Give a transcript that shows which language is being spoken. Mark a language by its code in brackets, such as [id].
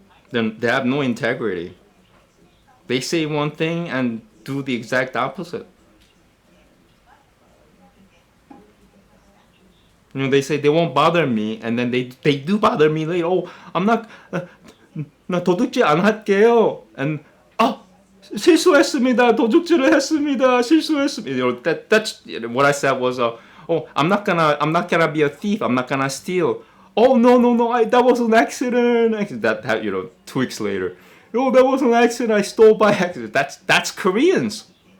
[en] Then they have no integrity. They say one thing and do the exact opposite. They say they won't bother me, and then they do bother me later. [ko] Oh, I'm not, 나 도둑질 안 할게요. And 실수했습니다. 도둑질을 했습니다. 실수했습니다. [en] That's what I said was, oh, I'm not gonna be a thief. I'm not gonna steal. Oh, no, no, no, that was an accident. That 2 weeks later, oh, that was an accident. I stole by accident. That's Koreans.